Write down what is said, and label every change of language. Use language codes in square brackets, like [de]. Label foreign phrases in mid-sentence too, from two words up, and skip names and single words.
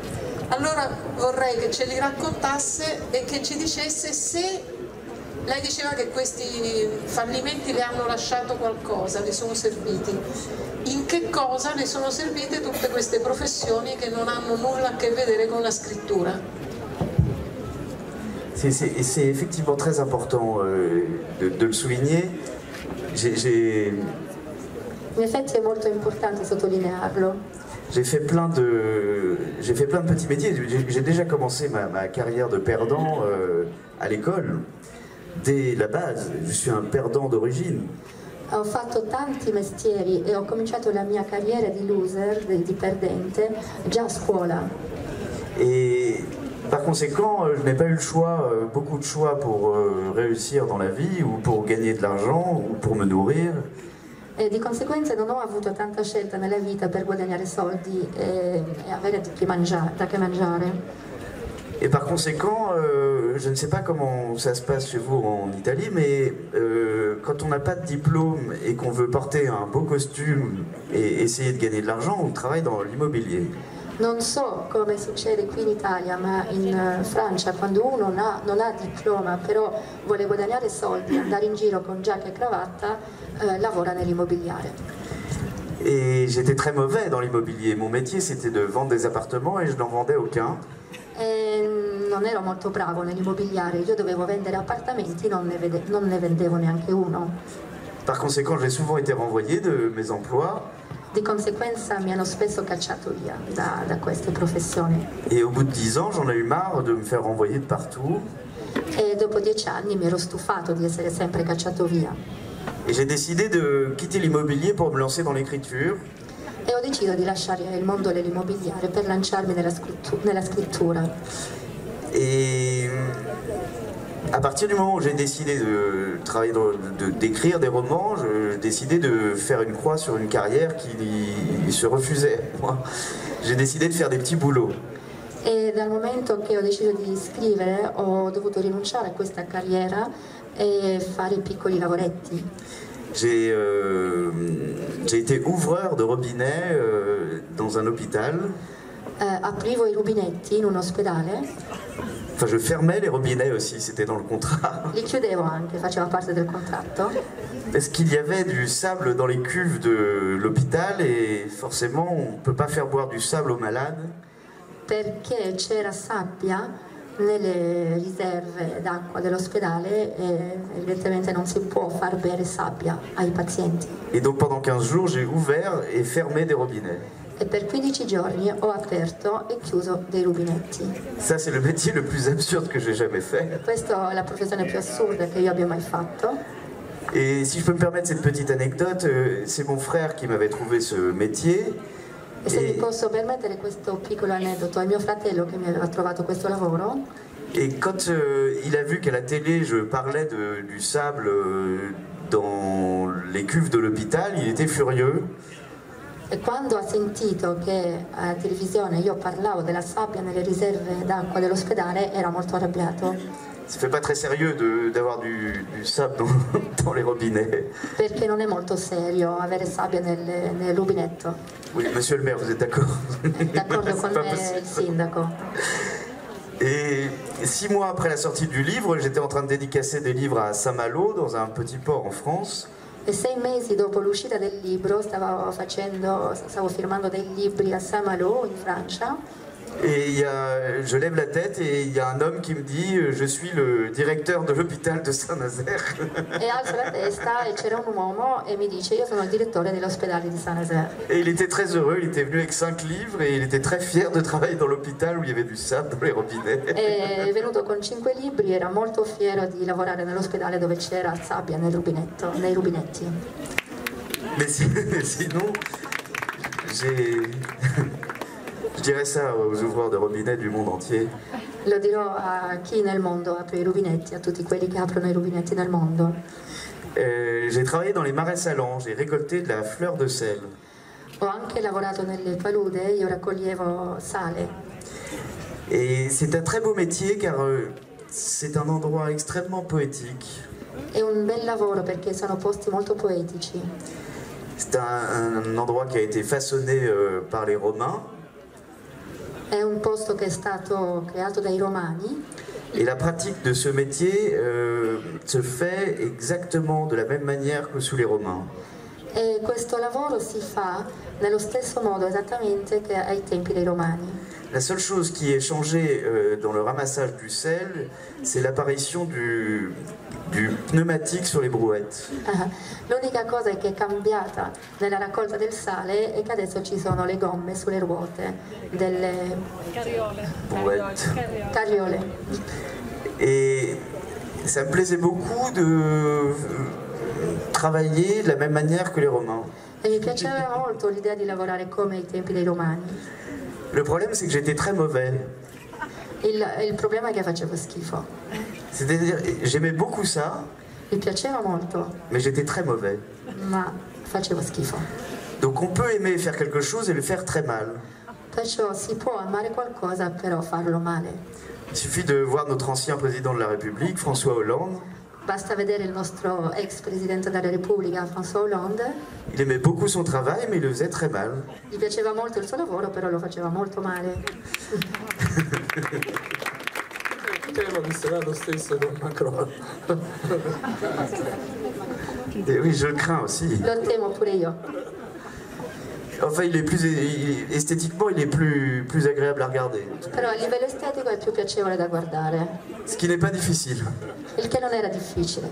[it] Allora vorrei che ce li raccontasse e che ci dicesse se lei diceva che questi fallimenti le hanno lasciato qualcosa, le sono serviti. In che cosa le sono servite tutte queste professioni che non hanno nulla a che vedere con la scrittura? [fr] C'est effectivement très important de le souligner. [it] In effetti è molto importante sottolinearlo. [fr] J'ai fait plein de petits métiers. J'ai déjà commencé ma carrière de perdant à l'école. Dès la base, je suis un perdant d'origine. [it] Ho fatto tanti mestieri e ho cominciato la mia carriera di loser, di perdente, già a scuola. [fr] Et par conséquent, je n'ai pas eu le choix, beaucoup de choix pour réussir dans la vie ou pour gagner de l'argent ou pour me nourrir. [it] E di conseguenza non ho avuto tanta scelta nella vita per guadagnare soldi e avere da che mangiare. [fr] Et par conséquent, je ne sais pas comment ça se passe chez vous en Italie, mais quand on n'a pas de diplôme et qu'on veut porter un beau costume et essayer de gagner de l'argent, on travaille dans l'immobilier. [it] Non so come succede qui in Italia, ma in Francia quando uno non ha diploma, però vuole guadagnare soldi, andare in giro con giacca e cravatta, lavora nell'immobiliare. [fr] Et j'étais très mauvais dans l'immobilier. Mon métier c'était de vendre des appartements et je n'en vendais aucun. [it] Non ero molto bravo nell'immobiliare, io dovevo vendere appartamenti, non ne vendevo neanche uno. [fr] Par conséquent, j'ai souvent été renvoyé de mes emplois. [it] Di conseguenza mi hanno spesso cacciato via da queste professioni. [fr] Et au bout de 10 ans, j'en ai eu marre de me faire renvoyer de partout. [it] E dopo 10 anni mi ero stufato di essere sempre cacciato via. [fr] Et j'ai décidé de quitter l'immobilier pour me lancer dans l'écriture. [it] E ho deciso di lasciare il mondo dell'immobiliare per lanciarmi nella scrittura. [fr] Et à partir du moment où j'ai décidé de travailler, d'écrire des romans, j'ai décidé de faire une croix sur une carrière qui se refusait. J'ai décidé de faire des petits boulots. [it] E dal momento che ho deciso di scrivere ho dovuto rinunciare a questa carriera e fare piccoli lavoretti. [fr] J'ai été ouvreur de robinet dans un hôpital. [it] Aprivo i rubinetti in un ospedale. [fr] Enfin, je fermais les robinets aussi, c'était dans le contrat. [it] Li chiudevo anche, faceva parte del contratto. [fr] Parce qu'il y avait du sable dans les cuves de l'hôpital et forcément on ne peut pas faire boire du sable aux malades. [it] Perché c'era sabbia nelle riserve d'acqua dell'ospedale e evidentemente non si può far bere sabbia ai pazienti. [fr] Et donc pendant 15 jours j'ai ouvert et fermé des robinets. [it] E per 15 giorni ho aperto e chiuso dei rubinetti. [fr] Ça c'est le métier le plus absurde que j'ai jamais fait. [it] Questa è la professione più assurda che io abbia mai fatto. [fr] Et si je peux me permettre cette petite anecdote, c'est mon frère qui m'avait trouvé ce métier. [it] E se mi posso permettere questo piccolo aneddoto, è mio fratello che mi aveva trovato questo lavoro. [fr] Et quand il a vu qu'à la télé je parlais du sable dans les cuves de l'hôpital, il était furieux. [it] E quando ha sentito che alla televisione io parlavo della sabbia nelle riserve d'acqua dell'ospedale, era molto arrabbiato. [fr] Ça fait pas très sérieux d'avoir du sable dans les robinets. [it] Perché non è molto serio avere sabbia nel rubinetto. [fr] Oui, monsieur le maire, vous êtes d'accord? [it] D'accordo con me il sindaco. [fr] Et 6 mois après la sortie du livre, j'étais en train de dédicacer des livres à Saint-Malo, dans un petit port en France. [it] E 6 mesi dopo l'uscita del libro stavo firmando dei libri a Saint-Malo in Francia. [fr] Et je lève la tête et il y a un homme qui me dit je suis le directeur de l'hôpital de Saint-Nazaire. [it] E alzo la testa e c'era un uomo e mi dice io sono il direttore dell'ospedale di Saint-Nazaire. [fr] Et il était très heureux, il était venu avec 5 livres et il était très fier de travailler dans l'hôpital où il y avait du sable dans les robinets. [it] È venuto con 5 libri, era molto fiero di lavorare nell'ospedale dove c'era sabbia nei rubinetti. [fr] Mais sinon, je dirais ça aux ouvreurs de robinet du monde entier. [it] Lo dirò a chi nel mondo apre i rubinetti, a tutti quelli che aprono i rubinetti nel mondo. [fr] J'ai travaillé dans les marais salants, j'ai récolté de la fleur de sel. [it] Ho anche lavorato nelle palude, io raccoglievo sale. [fr] Et c'est un très beau métier car c'est un endroit extrêmement poétique. [it] È un bel lavoro perché sono posti molto poetici. [fr] C'est un endroit qui a été façonné par les Romains. [it] È un posto che è stato creato dai Romani. [fr] Et la pratique de ce métier se fait exactement de la même manière que sous les Romains. [it] E questo lavoro si fa nello stesso modo esattamente che ai tempi dei Romani. [fr] La seule chose qui est changée dans le ramassage du sel, c'est l'apparition du pneumatique sur les brouettes. [it] L'unica cosa che è cambiata nella raccolta del sale è che adesso ci sono le gomme sulle ruote delle carriole. [fr] Et ça me plaisait beaucoup de travailler de la même manière que les Romains. [it] E mi piaceva molto l'idea di lavorare come ai tempi dei Romani. [fr] Le problème, c'est que j'étais très mauvais. [it] Il problema è che facevo schifo. [fr] C'est-à-dire, j'aimais beaucoup ça, [it] Mi piaceva molto, [fr] mais j'étais très mauvais. [it] ma facevo schifo. [fr] Donc on peut aimer faire quelque chose et le faire très mal. [it] Perciò si può amare qualcosa, però farlo male. [fr] Il suffit de voir notre ancien président de la République, François Hollande. [it] Basta vedere il nostro ex presidente della Repubblica, François Hollande. [fr] Il aimait beaucoup son travail, mais il le faisait très mal. [it] Gli piaceva molto il suo lavoro, però lo faceva molto male. Temo che sarà lo stesso con Macron. [fr] Et oui, je le crains aussi. [it] Lo temo pure io. [fr] Enfin, esthétiquement, il est plus agréable à regarder. [it] Però a livello estetico è più piacevole da guardare, [fr] Ce qui n'est pas difficile. [it] il che non era difficile.